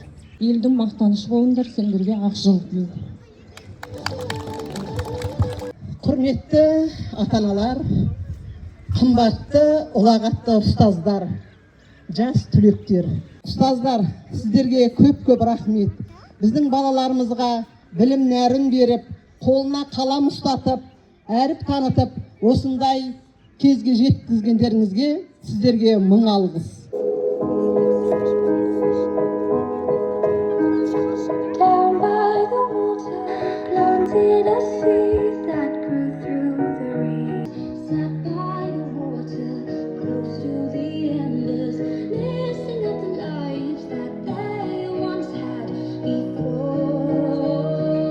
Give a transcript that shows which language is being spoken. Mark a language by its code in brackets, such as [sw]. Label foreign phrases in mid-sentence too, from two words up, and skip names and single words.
[kk] Елдің мақтанышы болыңдар, сендерге ақ жол тілеймін. Құрметті ата-аналар, қымбатты ұлағатты ұстаздар, жас түлектер. Ұстаздар, сіздерге көп рахмет. Біздің балаларымызға білім нәрін беріп, қолына қалам ұстатып, әріп танытып, осындай кезге жеткізгендеріңізге сіздерге мың алғыс. [en] Down by the water, seed that grew through the reeds. Sat by the water, close to the embers, missing out the lives that they once had before.